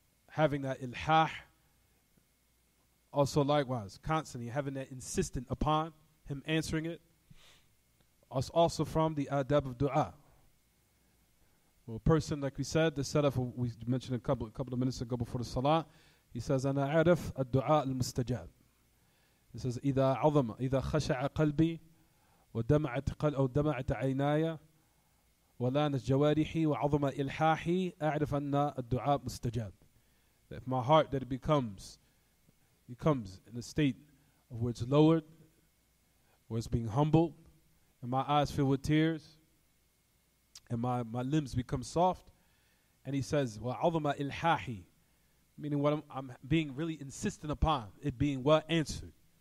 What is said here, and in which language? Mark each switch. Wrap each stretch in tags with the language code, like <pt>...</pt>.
<en>Having that ilhah. Also likewise, constantly having that insistent upon Him answering it. Also from the adab of dua. Well, a person, like we said, the setup we mentioned a couple of minutes ago before the salah, he says,</en> <ar>أنا أعرف الدعاء المستجاب.</ar> <en>He says,</en> <ar>إذا خشع قلبي ودمعت عيناي ولانت جوارحي وعظم إلحاحي أعرف أن الدعاء مستجاب.</ar> <en>That if my heart, that it becomes in a state of where it's lowered, where it's being humbled, and my eyes fill with tears, and my limbs become soft. And he says,</en> <ar>وَعَظُمَ إِلْحَاحِ,</ar> <en>meaning what I'm being really insistent upon, it being what? Answered.</en>